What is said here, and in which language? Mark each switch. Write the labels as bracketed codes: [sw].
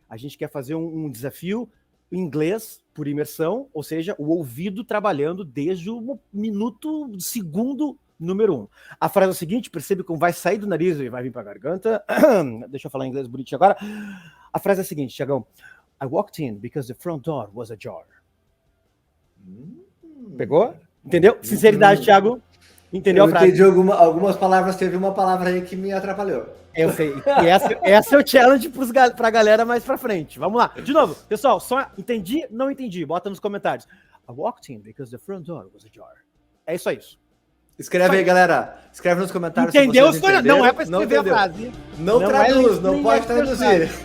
[pt] A gente quer fazer um desafio em inglês por imersão, ou seja, o ouvido trabalhando desde o segundo número 1. A frase é a seguinte, percebe como vai sair do nariz e vai vir para a garganta. Deixa eu falar em inglês bonitinho agora. A frase é a seguinte, Thiagão. [en] I walked in because the front door was ajar. [pt] Pegou? Entendeu? Sinceridade, Thiago. Entendeu a frase? Entendi algumas palavras, teve uma palavra aí que me atrapalhou. Eu sei. E essa é o challenge pra galera mais pra frente. Vamos lá. De novo, pessoal, só entendi, não entendi. Bota nos comentários. [en] I walked in because the front door was ajar. [pt] É isso aí. Escreve aí, galera. Escreve nos comentários. Entendeu? Não é pra escrever a frase. Não traduz, não pode traduzir.